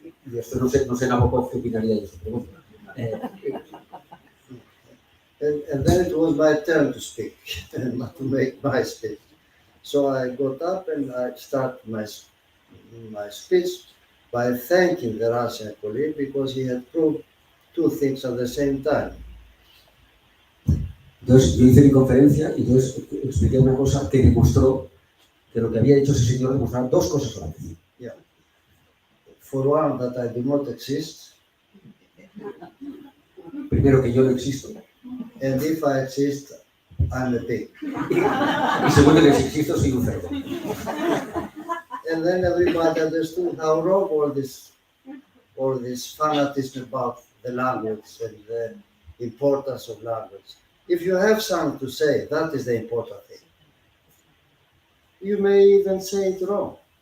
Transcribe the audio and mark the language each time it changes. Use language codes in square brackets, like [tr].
[es] Y esto no sé Nabokov qué opinaría de eso. Pero bueno, [en] and then it was my turn to speak and to make my speech. So I got up and I started my speech by thanking the Russian colleague because he had proved two things at the same time. [es] Entonces yo hice mi conferencia y entonces expliqué una cosa que demostró que lo que había hecho ese señor demostraba dos cosas a la vez. [en] Yeah. For one, that I do not exist. [es] Primero, que yo no existo. [en] And if I exist, I'm a pig. [es] Y segundo, que si existo, soy un cerdo. [en] And then everybody understood how wrong all this fanatism about the language and the importance of language. If you have something to say, that is the important thing. You may even say it wrong.